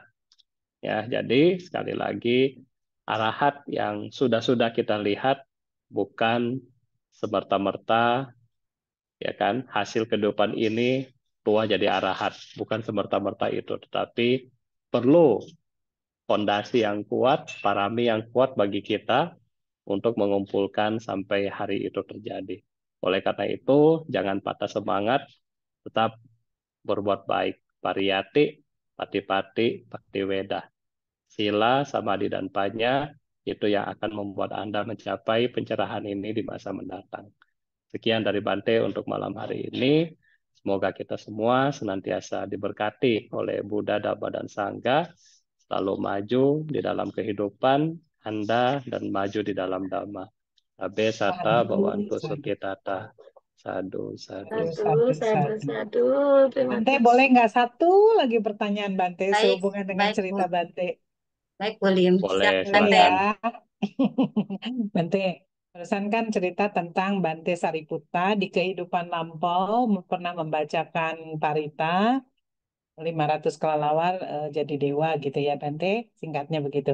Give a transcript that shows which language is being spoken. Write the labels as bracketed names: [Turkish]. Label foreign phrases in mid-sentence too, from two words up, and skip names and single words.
[Indonesian] Ya, jadi sekali lagi arahat yang sudah-sudah kita lihat bukan semerta-merta ya kan hasil kehidupan ini tua jadi arahat, bukan semerta-merta itu, tetapi perlu fondasi yang kuat, parami yang kuat bagi kita untuk mengumpulkan sampai hari itu terjadi. Oleh karena itu, jangan patah semangat, tetap berbuat baik. [Pali] Pariyati, pati-pati, bhakti weda. Sila, samadhi, [Indonesian] dan panya itu yang akan membuat Anda mencapai pencerahan ini di masa mendatang. Sekian dari Bante untuk malam hari ini. Semoga kita semua senantiasa diberkati oleh Buddha, Dhamma, dan Sangha, selalu maju di dalam kehidupan Anda dan maju di dalam Dhamma. [Pali] Abe sata Sadu, bawantu sadu, sukitata. Sadu, sadu, sadu. sadu, Sadu, sadu. sadu. [Indonesian] Terima Bante, boleh kasih. nggak satu lagi pertanyaan Bante Baik, sehubungan dengan baik, cerita Bu. Bante? Baik, Bu Lim. Boleh, Silakan, Boleh Teh. ya. silakan. Bante, barusan kan cerita tentang Bante Sariputta di kehidupan lampau pernah membacakan parita 500 kelelawar jadi dewa gitu ya Bante, singkatnya begitu.